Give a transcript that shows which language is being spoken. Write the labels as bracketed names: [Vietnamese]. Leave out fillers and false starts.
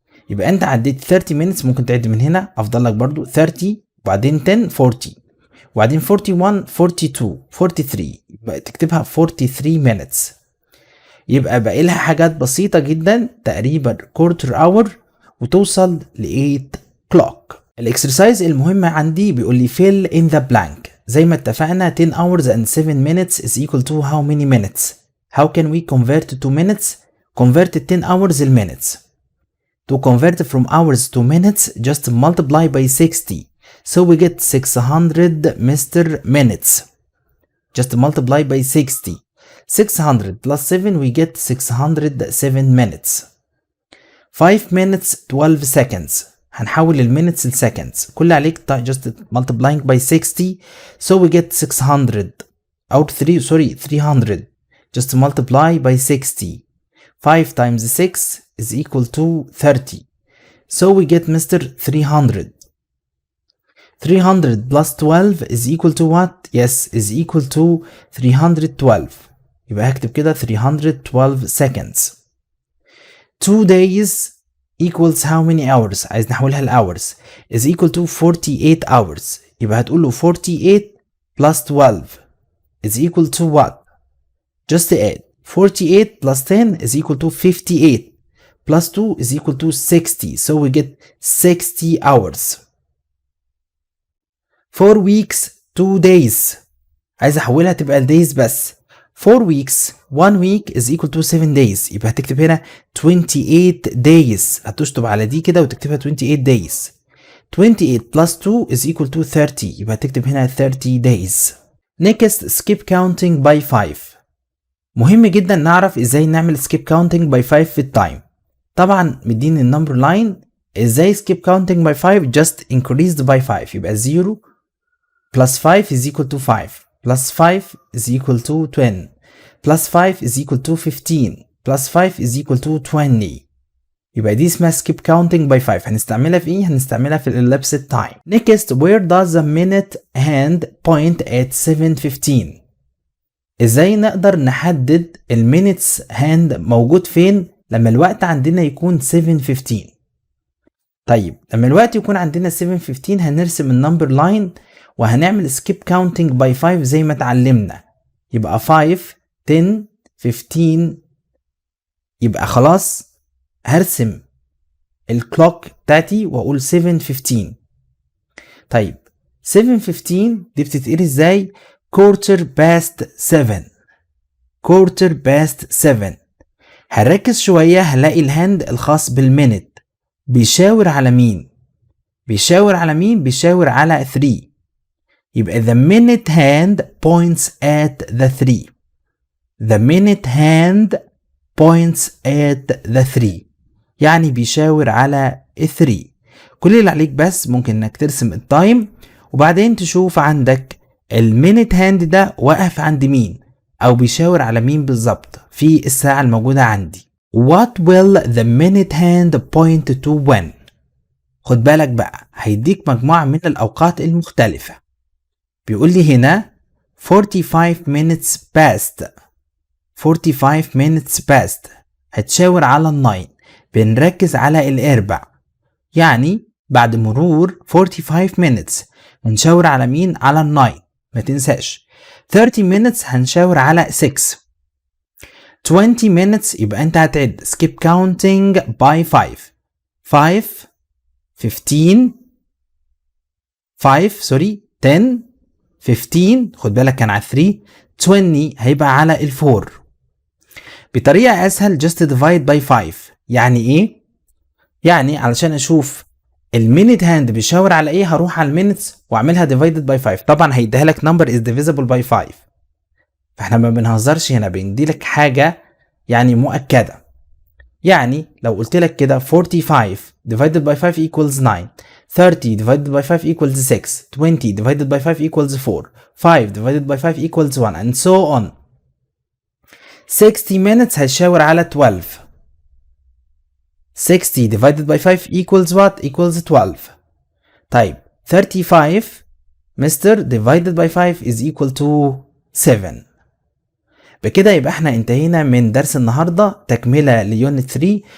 [Arabic] يبقى انت عديت [English] 30 minutes، [Arabic] ممكن تعد من هنا افضل لك برضو 30 وبعدين 10 40 وبعدين 41 42 43، يبقى تكتبها [English] 43 minutes. [Arabic] يبقى باقي لها حاجات بسيطة جدا تقريبا كورتر اور وتوصل ل [English] 8 clock. [Arabic] الاكسرسايز المهمة عندي بيقول لي [English] fill in the blank. [Arabic] زي ما اتفقنا [English] 10 hours and 7 minutes is equal to how many minutes. How can we convert to minutes? Convert 10 hours in minutes. To convert from hours to minutes, just multiply by 60. So we get 600 Mr. minutes. Just multiply by 60. 600 plus 7 we get 607 minutes. 5 minutes 12 seconds. [Arabic] هنحول المينتس لسكندز. كل عليك [English] just multiplying by 60, so we get 600 or 300. Just multiply by 60. 5 times 6 is equal to 30. So we get Mr. 300. 300 plus 12 is equal to what? Yes, is equal to 312. [Arabic] يبقى هكتب كده [English] 312 seconds. 2 days equals how many hours؟ [Arabic] عايز نحولها [English] لhours. is equal to 48 hours. [Arabic] يبقى هتقول له [English] 48 plus 12 is equal to what? Just add 48 plus 10 is equal to 58 plus 2 is equal to 60. So we get 60 hours. 4 weeks 2 days. [Arabic] عايز احولها تبقى [English] days [Arabic] بس. [English] 4 weeks 1 week is equal to 7 days. [Arabic] يبقى هتكتب هنا [English] 28 days. [Arabic] هتشطب على دي كده وتكتبها [English] 28 days. 28 plus 2 is equal to 30. [Arabic] يبقى هتكتب هنا [English] 30 days. Next skip counting by 5. [Arabic] مهم جدا نعرف ازاي نعمل [English] skip counting by 5 [Arabic] في التايم. طبعا مديني النمبر لاين. ازاي [English] skip counting by 5؟ just increased by 5. [Arabic] يبقى [English] 0 plus 5 is equal to 5 plus 5 is equal to 10 plus 5 is equal to 15 plus 5 is equal to 20. [Arabic] يبقى دي اسمها [English] skip counting by 5. [Arabic] هنستعملها في ايه؟ هنستعملها في [English] elapsed time. Next, where does the minute hand point at 7:15؟ [Arabic] ازاي نقدر نحدد المينتس هاند موجود فين لما الوقت عندنا يكون 7:15؟ طيب لما الوقت يكون عندنا 7:15 هنرسم النمبر لاين وهنعمل [English] skip counting by 5 [Arabic] زي ما اتعلمنا. يبقى 5 10 15. يبقى خلاص هرسم الكلوك بتاعتي واقول 7:15. طيب 7:15 دي بتتقري ازاي؟ [English] quarter past 7. quarter past 7. [Arabic] هنركز شوية هلاقي الهاند الخاص بالمينت بيشاور على مين؟ بيشاور على مين؟ بيشاور على 3. [English] يبقى the minute hand points at the 3. the minute hand points at the 3 [Arabic] يعني بيشاور على 3. كل اللي عليك بس ممكن انك ترسم التايم وبعدين تشوف عندك المينت هاند ده واقف عند مين او بيشاور على مين بالظبط في الساعة الموجودة عندي. [English] What will the minute hand point to when؟ [Arabic] خد بالك بقى هيديك مجموعة من الأوقات المختلفة. بيقول لي هنا [English] 45 minutes past. 45 minutes past [Arabic] هتشاور على الناين، بنركز على الإربع، يعني بعد مرور [English] 45 minutes [Arabic] هنشاور على مين؟ على الناين، ما تنساش. [English] 30 minutes [Arabic] هنشاور على 6. [English] 20 minutes [Arabic] يبقى انت هتعد [English] skip counting by 5. [Arabic] 5 15 5 سوري 10 15 خد بالك كان على 3. 20 هيبقى على الفور. [English] بطريقة اسهل just divide by 5. [Arabic] يعني ايه؟ يعني علشان اشوف المينيت هاند بيشاور على ايه هروح على المينتس واعملها [English] divided by 5. [Arabic] طبعا هيديها لك [English] number is divisible by 5. [Arabic] فاحنا ما بنهزرش هنا، بندي لك حاجة يعني مؤكدة. يعني لو قلت لك كده [English] 45 divided by 5 equals 9. 30 divided by 5 equals 6. 20 divided by 5 equals 4. 5 divided by 5 equals 1 and so on. 60 minutes [Arabic] هيشاور على 12. [English] 60 divided by 5 equals what? Equals 12. [Arabic] طيب [English] 35 Mr. divided by 5 is equal to 7. [Arabic] بكده يبقى احنا انتهينا من درس النهاردة تكملة ليونت 3.